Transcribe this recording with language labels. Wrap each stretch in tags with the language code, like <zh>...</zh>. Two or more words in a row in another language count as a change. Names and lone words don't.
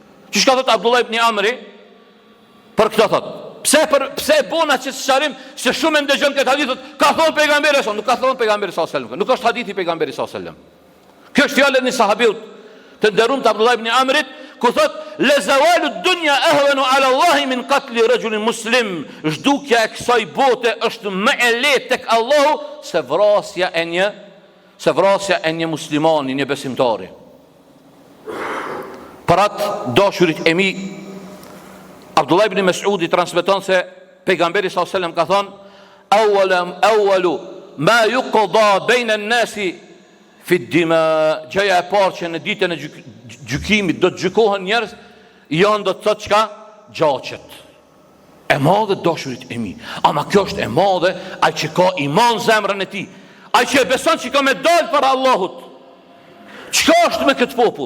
<sq>Që shka thot Abdullah ibn Amri për këtë thot: Pse e bona që sqarim se shumë e ndëgjojmë këtë hadith, ka thonë pejgamberi sa, nuk ka thonë pejgamberi</sq> <ar>صلى الله عليه وسلم.</ar> <sq>Nuk është hadithi pejgamberi</sq> <ar>صلى الله عليه وسلم.</ar> <sq>Kjo është fjalë e një sahabiut të nderuar të Abdullah ibn Amrit, ku thot</sq> <ar>لزوال الدنيا أهون على الله من قتل رجل مسلم.</ar> <sq>Zhdukja e kësaj bote është më e lehtë tek Allahu se vrasja e një muslimani, një besimtari. Për atë dashurit e mi, Abdullah ibn Mas'udi transmeton se pejgamberi</sq> <ar>صلى الله عليه وسلم</ar> <sq>ka thonë</sq> <ar>أول ما يقضى بين الناس في الدماء.</ar> <sq>Gjëja e parë që në ditën e gjykimit do të gjykohen njerëz, janë do të thotë çka? Gjaqet. E madhe dashurit e mi. Ama kjo është e madhe ai që ka iman zemrën e tij. Ai që e beson që ka me dalë për Allahut. Çka është me këtë popull?</sq>